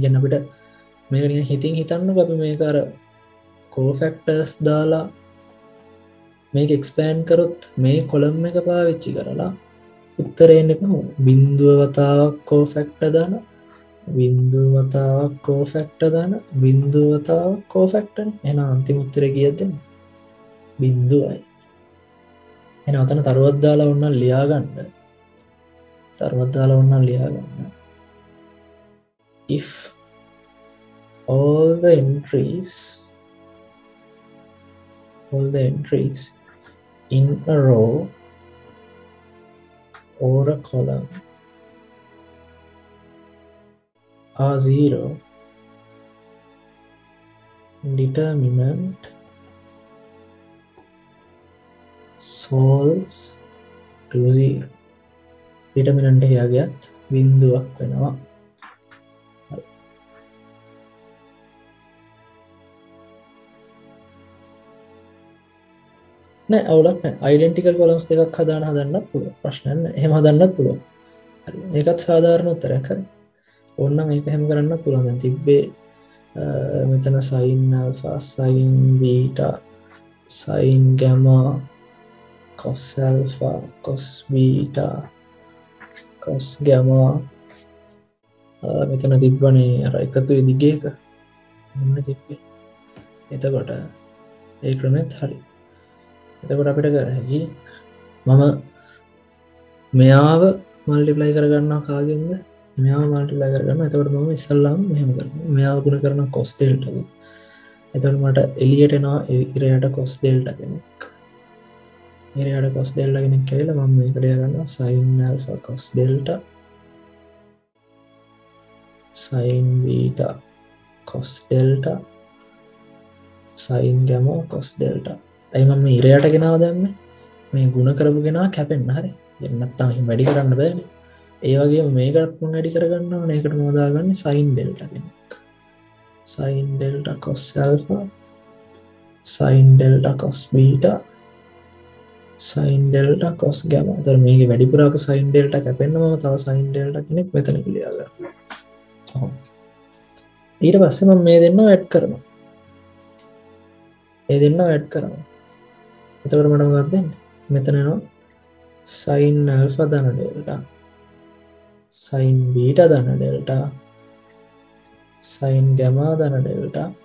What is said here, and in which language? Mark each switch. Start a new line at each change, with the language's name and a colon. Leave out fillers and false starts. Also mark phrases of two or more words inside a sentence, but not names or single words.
Sinhala: කියන්නේ අපිට මේක නිකන් හිතින් හිතන්නකෝ අපි මේක අර
English: cofactors
Sinhala: දාලා මේක expand කරොත් මේ කොලම් එක පාවිච්චි කරලා උත්තරේ එන්නේ කොහොමද? බිංදුව වතාවක් cofactor දාන බිංදුව වතාවක් cofactor දාන බිංදුව වතාවක් cofactor නේ. එහෙනම් අන්තිම උත්තරේ කීයද? බිංදුවයි. එහෙනම් අතන තරුවක් දාලා ඕනනම් ලියා ගන්න.
English: if all the entries in a row or a column are 0, determinant solves to 0.
Sinhala: determinant එක යගියත් බිංදුවක් වෙනවා. නෑ අවුලක් නෑ.
English: identical columns
Sinhala: දෙකක් හදන්නත් පුළුවන්. ප්‍රශ්නයක් නෑ. එහෙම හදන්නත් පුළුවන්. හරි. ඒකත් සාධාරණ උත්තරයක්. හරි. ඕනනම් ඒක හැම කරන්න පුළුවන්. දැන් තිබ්බේ මෙතන
English: sin alpha, sin beta, sin gamma, cos alpha, cos beta, cos gamma.
Sinhala: මෙතන තිබ්බනේ අර එකතු දිගේක මොන තිබ්බේ. එතකොට ඒ ක්‍රමෙත් හරි. එතකොට අපිට කර හැකි මම මෙයාව මල්ටිප්ලයි කරගන්නවා කාගෙන්ද? මෙයාව මල්ටිප්ලයි කරගන්නවා. එතකොට මම ඉස්සල්ලාම මෙහෙම කරනවා. මෙයාව ගුණ කරනවා
English: cos delta
Sinhala: ගෙන්. එතකොට මට එළියට එනවා ඉරයට
English: cos delta
Sinhala: කෙනෙක්. ඉරයට
English: cos delta
Sinhala: කෙනෙක් කියලා මම මේකට යනවා
English: sin alpha cos delta, sin beta cos delta, sin gamma cos delta.
Sinhala: ඇයි මම මේ ඉරයට ගෙනාව දැම්මේ? මේ ගුණ කරපු ගෙනා කැපෙන්න. හරි. එහෙනම් නැත්තම් එහෙම වැඩි කරන්න බෑනේ. ඒ වගේම මේකත් මම වැඩි කරගන්න ඕනේ. ඒකට මම දාගන්නේ
English: sin delta
Sinhala: කෙනෙක්.
English: sin delta cos alpha, sin delta cos beta, sin delta cos gamma.
Sinhala: ඒතර මේකේ වැඩිපුර අප
English: sin delta
Sinhala: කැපෙන්න මම තව
English: sin delta
Sinhala: කෙනෙක් මෙතන ලියා ගන්නවා. ඊට පස්සේ මම මේ දෙන්නව ඇඩ් කරනවා. එතකොට මට මොකක්ද දෙන්නේ? මෙතන එනවා
English: sin alpha
Sinhala: ධන delta,
English: sin beta
Sinhala: ධන delta,
English: sin gamma
Sinhala: ධන delta,